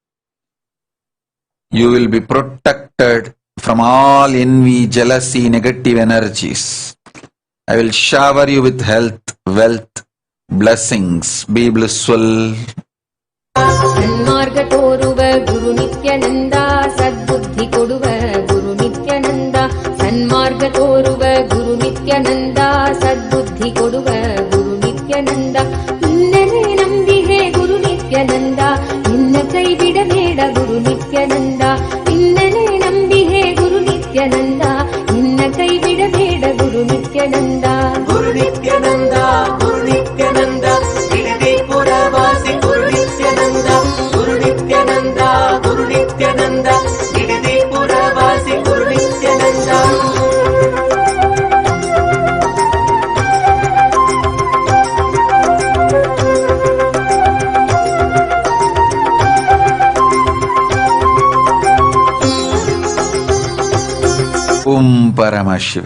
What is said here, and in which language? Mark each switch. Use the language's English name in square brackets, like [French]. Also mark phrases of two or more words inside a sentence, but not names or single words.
[English] You will be protected from all envy, jealousy, negative energies. I will shower you with health, wealth, blessings. Be blissful. [Kannada] ಸನ್ಮಾರ್ಗ ತೋರುವ ಗುರು ನಿತ್ಯಾನಂದ, ಸದ್ಬುದ್ಧಿ ಕೊಡುವ ಗುರು ನಿತ್ಯಾನಂದ. ಸನ್ಮಾರ್ಗ ತೋರುವ ಗುರು ನಿತ್ಯಾನಂದ, ಸದ್ಬುದ್ಧಿ ಕೊಡುವ ಗುರು ನಿತ್ಯಾನಂದ. ನಿನ್ನನೇ ನಂಬಿಹೆ ಗುರು ನಿತ್ಯಾನಂದ, ನಿನ್ನ ಕೈ ಬಿಡಬೇಡ ಗುರು ನಿತ್ಯಾನಂದ. ನಿನ್ನನೇ ನಂಬಿಹೆ ಗುರು ನಿತ್ಯಾನಂದ, ನಿನ್ನ ಕೈ ಬಿಡಬೇಡ ಗುರು ನಿತ್ಯಾನಂದ. ಗುರು ನಿತ್ಯಾನಂದ ಗುರು ನಿತ್ಯಾನಂದ ಗಿರಿಪುರವಾಸಿ ಗುರು ನಿತ್ಯಾನಂದ. ಗುರು ನಿತ್ಯಾನಂದ ಗುರು ನಿತ್ಯಾನಂದ ಗಿರಿಪುರವಾಸಿ ಗುರು ನಿತ್ಯಾನಂದ. Om Paramashiva.